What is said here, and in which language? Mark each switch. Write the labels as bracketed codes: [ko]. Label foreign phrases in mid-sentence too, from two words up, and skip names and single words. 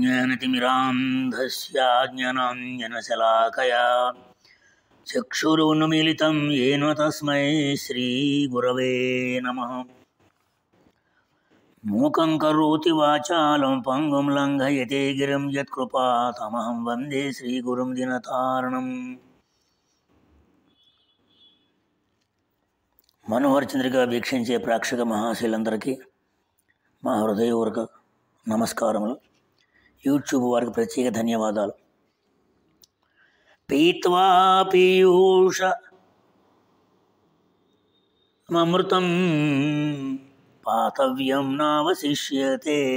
[sa] ज्ञानतिमिरान्धस्य ज्ञानाञ्जनशलाकया चक्षुरुन्मीलितं येन तस्मै श्रीगुरवे नमः। मूकं करोति वाचालं पङ्गुं लङ्घयते गिरिं यत्कृपातमहं वन्दे श्रीगुरुं दिनतारणम्। [te] మనోహర్ చంద్రిక వీక్షించే ప్రేక్షక మహాశీలందరికీ మా హృదయపూర్వక నమస్కారములు. యూట్యూబ్ వారికి ప్రత్యేక ధన్యవాదాలు. [sa] పీత్వా పీయూష అమృతం పాతవ్యం నావశిష్యతే.